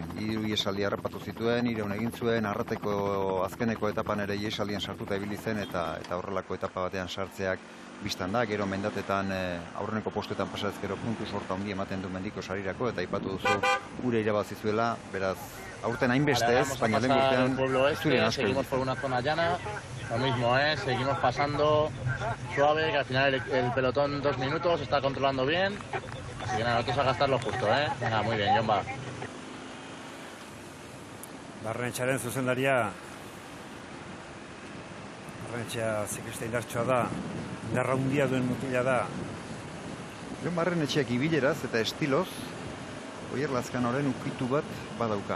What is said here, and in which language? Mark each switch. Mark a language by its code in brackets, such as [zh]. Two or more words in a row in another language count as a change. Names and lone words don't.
[eu] 3 ihesaldi harrapatu zituen, 3 egin zuen, Arrateko azkeneko etapan ere ihesaldien sartuta ibili zen eta horrelako etapa batean sartzeak bistan da, gero mendatetan aurreneko postuetan pasatzkero puntu sorta handi ematen du mendiko sarirako, eta aipatu duzu gure irabazi zuela, beraz aurten hainbeste ez, baina lehen urtean zurien asko. [es] Seguimos por una zona llana, lo mismo, seguimos pasando suave, que al final el pelotón 2 minutos está controlando bien, así que nada, nosotros a gastar lo justo, Venga, muy bien, Jomba. [eu] Barrenetxearen zuzendaria, Barrenetxea ziklista indartsoa da, indarra handia duen mutila da. Jon Barrenetxeak ibileraz eta estiloz, Oier Lazkanoren ukitu bat badauka.